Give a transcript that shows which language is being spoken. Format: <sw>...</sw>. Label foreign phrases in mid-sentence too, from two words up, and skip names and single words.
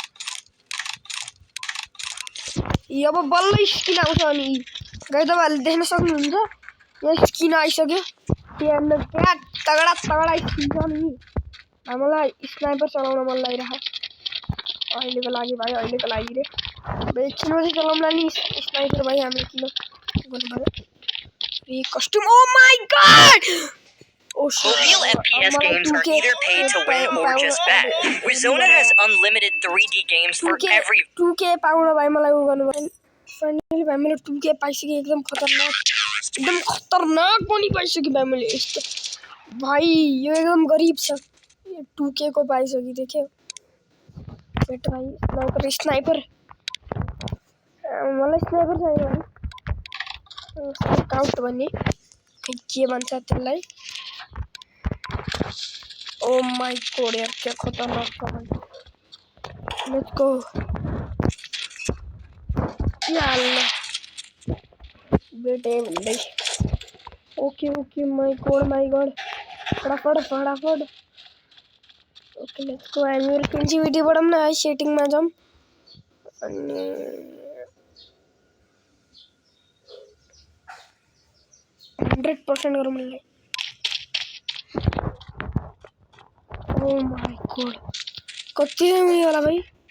<ne>अब बल्ल स्किन आउँछ अनि गाइस तपाईहरुले देख्न सक्नुहुन्छ यहाँ स्किन आइसक्यो। त्यहाँ तगडा स्किन छ नि। हामीलाई स्नाइपर चलाउन मन लागिरहेको अहिलेको लागि भाइ अहिलेको लागि रे एकछिनमा चाहिँ चलाउँला नि स्नाइपर भाइ। हामीले किन गर्नु पर्यो</ne> <en>free costume. oh my god Mobile FPS games are either pay to win or just bet. Rizona has unlimited 3D games for every</en> <ne>2K पाउन भाइ मलाई उ गर्नु पर्यो। फाइनली भाइ मैले 2K पाइसके। एकदम खतरनाक पनि पाइसके भाइ मैले। यस्तो भाइ यो एकदम गरीब छ 2K को पाइसके। देख्यौ बेट भाइ स्नाइपर मलाई स्नाइपर चाहियो भाइ। स्काउट भन्ने के भन्छ त्यसलाई।</ne> <en>oh my god</en> <hi>यार क्या खतरनाक था भाई।</hi> <en>let's go</en> <hi>यार बेटे भाई।</hi> <en>okay my god फटाफट okay let's go.</en> <ne>हामीहरु सेन्सिटिभिटी बढाउँ न है सेटिङमा जाउँ अनि 100% गरौँ मलाई।</ne> <en>oh my god</en> <ne>कति उयो होला भाइ।</ne>